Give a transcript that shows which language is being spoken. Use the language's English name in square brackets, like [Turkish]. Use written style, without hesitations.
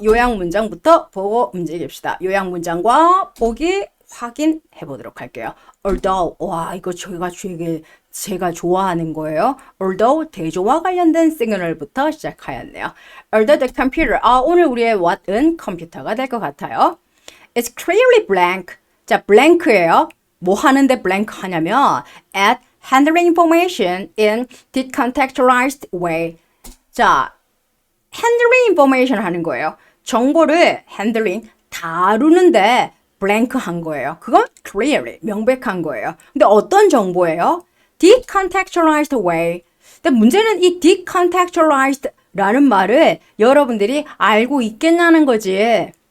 [Korean] 요약 문장부터 보고 움직입시다. 요약 문장과 보기 확인해 보도록 할게요. although, 와, 이거 제가 좋아하는 거예요. although, 대조와 관련된 시그널부터 시작하였네요. although the computer, 오늘 우리의 what은 컴퓨터가 될 것 같아요. [English] It's clearly blank. [Korean] 자, blank예요. 뭐 하는데 blank 하냐면 [English] at handling information in decontextualized way. [Korean] 자, [English] handling information [Korean] 하는 거예요. 정보를 handling, 다루는데 blank 한 거예요. 그건 clearly, 명백한 거예요. 근데 어떤 정보예요? decontextualized way. 근데 문제는 이 decontextualized 라는 말을 여러분들이 알고 있겠냐는 거지.